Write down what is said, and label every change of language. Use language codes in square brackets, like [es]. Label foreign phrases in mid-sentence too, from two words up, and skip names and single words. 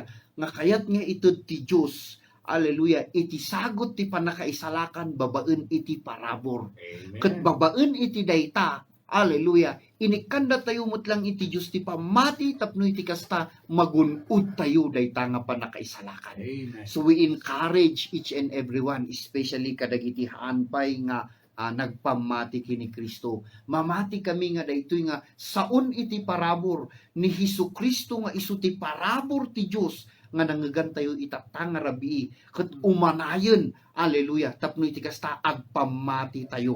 [ilo] Nga kayat nga itud ti Dios. Hallelujah. Iti sagot ti panakaisalakan babaen iti parabor. Amen. Ket babaen iti dayta. Hallelujah. inikanda tayo lang iti Diyos ti pamati tapno iti kasta magunod tayo dayta nga panakaisalakan. Amen. [en] So we encourage each and everyone, especially [ilo] kadagiti haanpay nga nagpamati kini Kristo. Mamati kami nga daytoy nga saon iti parabor ni Hesu Kristo nga isu ti parabor ti Dios nga nangagan tayo itatang nga rabii ket umanayon. Hallelujah. Tapno iti kasta agpamati tayo.